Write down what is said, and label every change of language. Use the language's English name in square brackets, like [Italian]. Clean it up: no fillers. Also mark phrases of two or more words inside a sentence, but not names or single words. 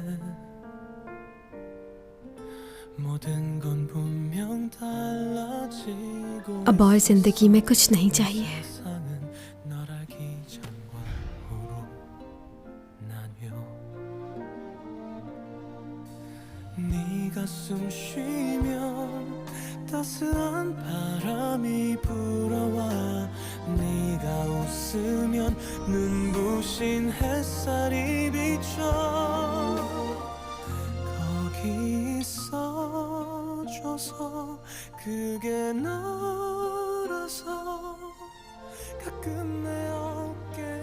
[Korean] 모든 건 분명 달라지고 [Hindi] अब और जिंदगी में कुछ नहीं चाहिए। [Korean] 널 알기 전과 후로 나뉘어 네가 숨 쉬면 따스한 바람이 불어와 네가 웃으면 눈부신 햇살이 비쳐 거기 있어줘서 그게 너라서 가끔 내 어깨